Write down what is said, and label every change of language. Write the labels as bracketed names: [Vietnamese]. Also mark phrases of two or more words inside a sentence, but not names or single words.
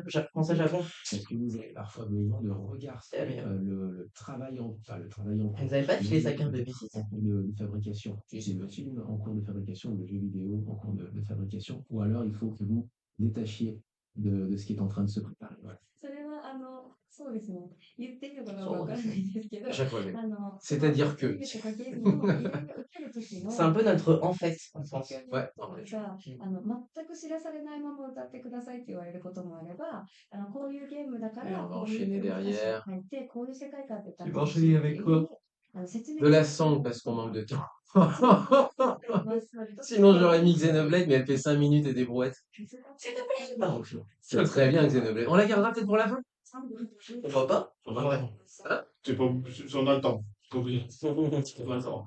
[French] Est-ce que vous avez parfois besoin de regarder le travail en cours? Vous n'avez pas filé sa carte de visite? De fabrication. C'est le film en cours de fabrication, le jeu vidéo en cours de fabrication, ou alors il faut que vous détachiez de ce qui est en train de se préparer. Ouais. [Japanese] それはそうですね。言っていいのかなわかんなそうですね。いんですけど、 [French] Japonais. [Japanese] その [French] C'est-à-dire [Japanese] アニ [French] que. [Japanese] メとかゲームの依頼を受けるとき [French] C'est un [Japanese] の [French] peu notre en fait, en fait. [Japanese] はい、わかりました。が、全く知らされないまま歌ってくださいって言われることもあれば、こういうゲームだか [French] Et [Japanese] ら、 [French] on va [Japanese] こういう [French] enchaîner [Japanese] 歌詞を [French] derrière. [Japanese] 書いて、こういう世界観で歌っ [French] Tu [Japanese] て [French] vas [Japanese] ほし [French] enchaîner [Japanese] いって [French] avec [Japanese] いうふう [French] quoi? [Japanese] に、説 [French] De [Japanese] 明 [French] la [Japanese] する [French] song [Japanese] と [French] parce qu'on manque de temps. [Japanese] 割と [French] Sinon j'aurais mis Xenoblade, mais elle fait 5 minutes et des brouettes. Non, Ça serait bien Xenoblade. On la gardera peut-être pour la fin? pourquoi pas? Ouais. Hein? C'est pas, on a le temps. Faut oublier. On a le temps.